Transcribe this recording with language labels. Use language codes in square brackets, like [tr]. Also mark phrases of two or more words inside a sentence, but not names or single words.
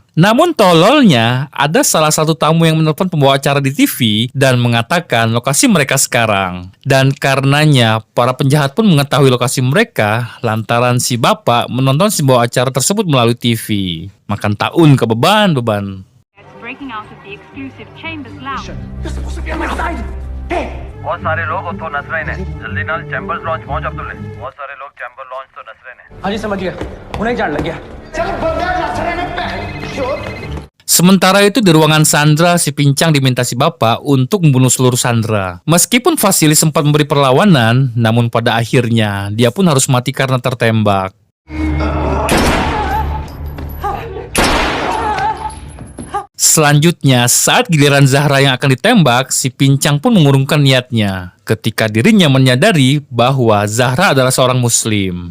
[id] Namun tololnya, ada salah satu tamu yang menelpon pembawa acara di TV dan mengatakan lokasi mereka sekarang. Dan karenanya, para penjahat pun mengetahui lokasi mereka lantaran si bapak menonton si pembawa acara tersebut melalui TV. Makan tahun ke beban. [en] Breaking out of the exclusive Chambers Lounge. [pa] ਬਹੁਤ ਸਾਰੇ ਲੋਕ ਉੱਥੋਂ ਨੱਸ ਰਹੇ ਨੇ ਜਲਦੀ ਨਾਲ ਚੈਂਬਰਜ਼ ਲਾਂਚ ਪਹੁੰਚ ਅਬਦੁੱਲੇ ਬਹੁਤ ਸਾਰੇ ਲੋਕ ਚੈਂਬਰ ਲਾਂਚ ਤੋ ਨੱਸ ਰਹੇ ਨੇ [hi] हाँ जी समझ गया उन्हें जान लग गया [id] Sementara itu di ruangan Sandra, si pincang diminta si bapak untuk membunuh seluruh Sandra. Meskipun Vasily sempat memberi perlawanan, namun pada akhirnya dia pun harus mati karena tertembak. Selanjutnya, saat giliran Zahra yang akan ditembak, si Pincang pun mengurungkan niatnya ketika dirinya menyadari bahwa Zahra adalah seorang muslim.